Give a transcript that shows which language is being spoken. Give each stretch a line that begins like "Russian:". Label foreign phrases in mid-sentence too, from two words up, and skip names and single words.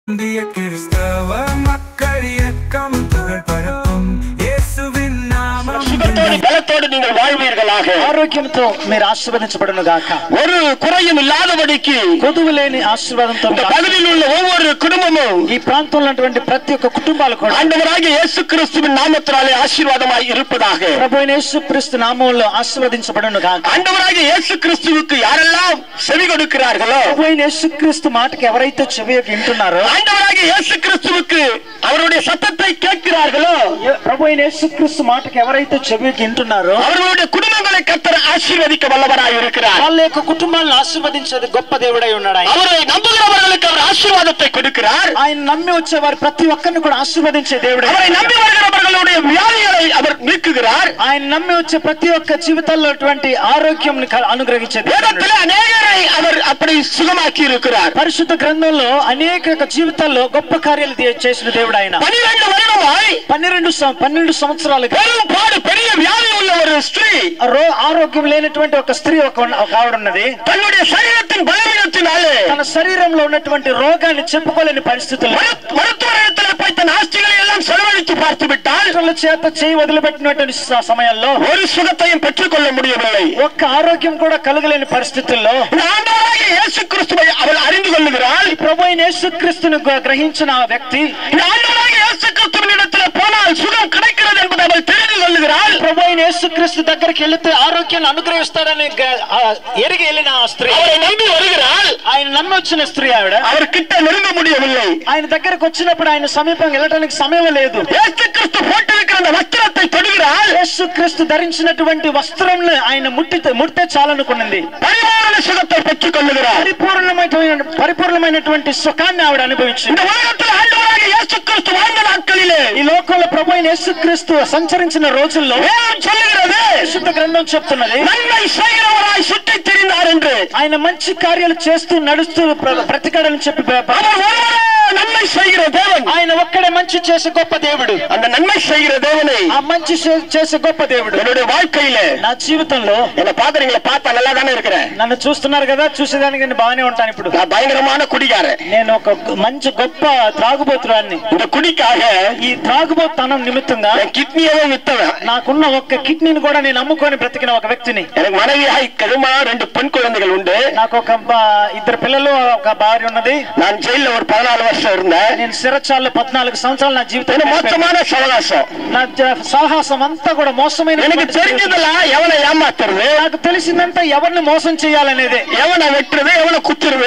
Tamil: இந்திய கிறிஸ்தவ மக்கள் இயக்கம் பரப்பும் இயேசுவின் நாமம் சுகத்தோடு பலத்தோடு நீங்கள் வாழ்வீர்களாக.
Telugu: ఆరోగ్యంతో మీరు ఆశీర్వదించబడును గాక.
Tamil: ஒரு குறையும் இல்லாதபடிக்கு
Telugu: కొదువులేని ఆశీర్వాదంతో
Tamil: இந்த பகுதியில் உள்ள ஒவ்வொரு குடும்பமும்
Telugu: ఈ ప్రాంతంలో ఉన్నటువంటి ప్రతి ఒక్క కుటుంబాలు కూడా
Tamil: ஆண்டவராகிய இயேசு கிறிஸ்துவின் நாமத்தினாலே ஆசீர்வாதமாய் இருப்பதாக.
Telugu: ప్రభువైన యేసుక్రీస్తు నామములో ఆశీర్వదించబడును గాక.
Tamil: ஆண்டவராகிய இயேசு கிறிஸ்துவுக்கு யாரெல்லாம் செவி கொடுக்கிறார்களோ,
Telugu: ప్రభువైన యేసుక్రీస్తు మాటకి ఎవరైతే చెవియొగ్గి వింటున్నారో,
Tamil: ஆண்டவராகிய இயேசு கிறிஸ்துவுக்கு அவருடைய சத்தத்தை கேட்கிறார்களோ,
Telugu: ప్రభువైన యేసుక్రీస్తు మాటకి ఎవరైతే చెవియొగ్గి వింటున్నారో
Tamil: அவர்களுடைய குடும்பங்களை கர்த்தர் ஆசீர்வதிக்க வல்லவராய் இருக்கிறார்.
Telugu: వాళ్ళ యొక్క కుటుంబాలను ఆశీర్వదించేది గొప్ప దేవుడై ఉన్నాడు.
Tamil: அவரை நம்புகிறவர்களுக்கு அவர் ஆசீர்வாதத்தை கொடுக்கிறார்.
Telugu: ఆయన నమ్మి వచ్చే వారి ప్రతి ఒక్కరిని కూడా ఆశీర్వదించే దేవుడు.
Tamil: அவரை நம்பி வருகிறவர்களுடைய வியாதிகளை அவர் நீக்குகிறார்.
Telugu: ఆయన నమ్మి వచ్చే ప్రతి ఒక్క జీవితాల్లో ఆరోగ్యం అనుగ్రహించే
Tamil: வேதத்திலே அநேகரை அவர் அப்படி சுகமாக்கி இருக்கிறார்.
Telugu: పరిశుద్ధ గ్రంథంలో అనేక జీవితాల్లో గొప్ప కార్యాలు చేసిన దేవుడు ఆయన.
Tamil: 12 வருடமாய்
Telugu: 12 సంవత్సరాలు
Tamil: பெரும் பாடு பெரிய வியாதி உள்ள ஒரு ஸ்திரீ,
Telugu: ఆరోగ్యం లేనటువంటి ఒక స్త్రీ ఒక ఆవిడ ఉన్నది.
Tamil: தன்னுடைய சரீரத்தின் பலவீனத்தினாலே
Telugu: తన శరీరంలో ఉన్నటువంటి రోగాన్ని చెప్పుకోలేని పరిస్థితుల్లో
Tamil: மருத்துவரிடத்திலே போய் தன் ஆஸ்திகளை எல்லாம் செலவழித்து பார்த்து விட்டால்
Telugu: చేత చేయి వదిలిపెట్టినటువంటి సమయంలో
Tamil: ஒரு சுகத்தையும் பெற்றுக் கொள்ள முடியவில்லை.
Telugu: ఒక్క ఆరోగ్యం కూడా కలగలేని పరిస్థితుల్లో
Tamil: ஆண்டவராகிய இயேசு கிறிஸ்துவை அவள் அறிந்து கொள்ளுகிறாள்.
Telugu: ప్రభువైన యేసుక్రీస్తును గ్రహించిన ఆ వ్యక్తి
Tamil: ஆண்டவராகிய இயேசு கிறிஸ்துவின் இடத்திலே போனால் சுகம் கிடைக்கிறது என்பதை அவள் தெரிந்து கொள்ளுகிறாள்.
Telugu: ప్రభువైన యేసుక్రీస్తు దగ్గరికి వెళితే ఆరోగ్యాన్ని అనుగ్రహిస్తాడని ఎరిగి వెళ్ళిన ఆ స్త్రీ
Tamil: அவரை நம்பி வருகிறாள்.
Telugu: ఆయన నమ్మి వచ్చిన స్త్రీ ఆవిడ
Tamil: அவர் கிட்ட நெருங்க முடியவில்லை.
Telugu: ఆయన దగ్గరకు వచ్చినప్పుడు ఆయన సమీపం వెళ్ళడానికి సమయం లేదు.
Tamil: இயேசு கிறிஸ்து போட்டிருக்கிற அந்த வஸ்திரத்தை தொடுகிறாள்.
Telugu: యేసుక్రీస్తు ధరించినటువంటి వస్త్రంలో ఆయన ముట్టే చాలనుకున్నది.
Tamil: பரிபூரண சுகத்தை பெற்றுக் கொள்ளுகிறார்.
Telugu: పరిపూర్ణమైనటువంటి సుఖాన్ని ఆవిడ అనుభవించింది.
Tamil: இந்த உலகத்தில் ஆண்டவராகிய இயேசு கிறிஸ்து வாழ்ந்த நாட்களிலே
Telugu: ఈ లోకంలో ప్రభువైన యేసుక్రీస్తు సంచరించిన రోజుల్లో
Tamil: வேதம் சொல்லுகிறது,
Telugu: పరిశుద్ధ గ్రంథం చెప్తున్నది,
Tamil: நன்மை செய்கிறவராய் சுற்றித் திரிந்தார் என்று.
Telugu: ఆయన మంచి కార్యాలు చేస్తూ నడుస్తూ బ్రతికాడని చెప్పి
Tamil: அவர் ஒருவரே நன்மை செய்கிற தேவன்.
Telugu: ఆయన ఒక్కడే మంచి చేసే గొప్ప దేవుడు.
Tamil: அந்த நன்மை செய்கிற தேவனை
Telugu: ఆ మంచి చేసే గొప్ప దేవుడు
Tamil: என்னுடைய வாழ்க்கையில
Telugu: నా జీవితంలో
Tamil: என்ன பாக்குறீங்களா? பார்த்தா நல்லா தானே இருக்கிறேன்.
Telugu: నన్ను చూస్తున్నారు కదా, చూసేదానికి నేను బాగానే ఉంటాను. ఇప్పుడు
Tamil: நான் பயங்கரமான குடிகாரன்.
Telugu: నేను ఒక మంచి గొప్ప త్రాగుబోతురాన్ని.
Tamil: இந்த குடிக்காக
Telugu: ఈ త్రాగుబోతనం నిమిత్తంగా
Tamil: என் கிட்னியவே வித்தவன்.
Telugu: నాకున్న ఒక్క కిడ్నీని కూడా నేను అమ్ముకొని బ్రతికిన ఒక వ్యక్తిని.
Tamil: எனக்கு மனைவியாய் கருமா 2 பெண் குழந்தைகள் உண்டு.
Telugu: నాకు ఒక 2 పిల్లలు, ఒక భార్య ఉన్నది.
Tamil: நான் ஜெயில ஒரு 14 வருஷம் இருந்தேன்.
Telugu: నేను సిరచాల్లో 14 సంవత్సరాలు నా జీవితం
Tamil: மோசமான சவகாசம்.
Telugu: నా సాహసం అంతా కూడా మోసమైన.
Tamil: எனக்கு தெரிஞ்சதெல்லாம் எவனை ஏமாத்துறது,
Telugu: నాకు తెలిసిందంతా ఎవరిని మోసం చేయాలనేది,
Tamil: எவனை வெட்டுறது, எவனை குத்துறது,